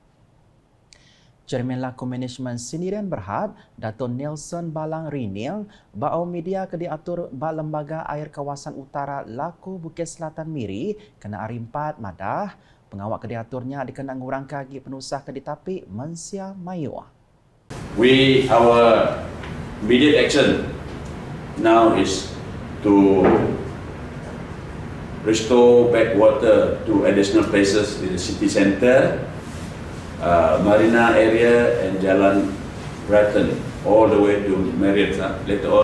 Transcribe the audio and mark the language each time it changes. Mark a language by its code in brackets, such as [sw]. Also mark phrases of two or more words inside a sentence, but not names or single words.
[iba] Chairman Laku Manajemen Sendirian Berhad, Dato' Nelson Balang Rinil, bau media ke diatur bak lembaga air kawasan utara Laku Bukit Selatan Miri, kena hari 4 madah, pengawak ke diaturnya dikena ngurang kaki penusah ke ditapik Mensia Mayu. [en] Our immediate action now is to restore back water to additional places in the city centre, Marina area and Jalan Brighton all the way to Marriott later on.